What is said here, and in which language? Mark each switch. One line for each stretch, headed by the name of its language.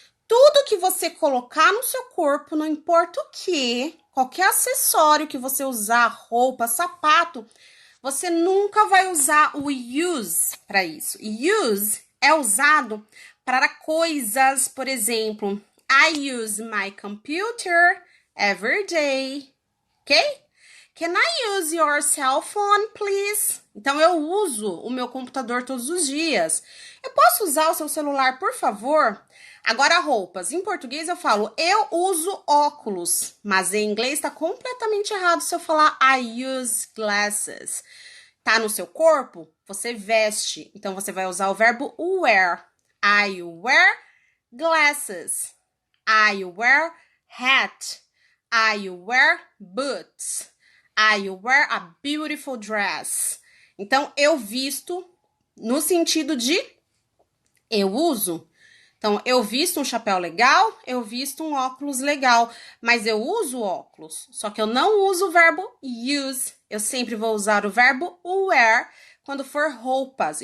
Portuguese: Tudo que você colocar no seu corpo, não importa o que, qualquer acessório que você usar, roupa, sapato, você nunca vai usar o use para isso. Use é usado para coisas, por exemplo,
English: I use my computer every day, ok? Can I use your cell phone, please?
Portuguese: Então, eu uso o meu computador todos os dias. Eu posso usar o seu celular, por favor? Agora, roupas. Em português, eu falo, eu uso óculos. Mas em inglês, está completamente errado se eu falar
English: I use glasses.
Portuguese: Tá no seu corpo? Você veste. Então, você vai usar o verbo wear.
English: I wear glasses. I wear hat. I wear boots. I wear a beautiful dress.
Portuguese: Então, eu visto no sentido de eu uso. Então, eu visto um chapéu legal, eu visto um óculos legal, mas eu uso óculos. Só que eu não uso o verbo use. Eu sempre vou usar o verbo wear quando for roupas.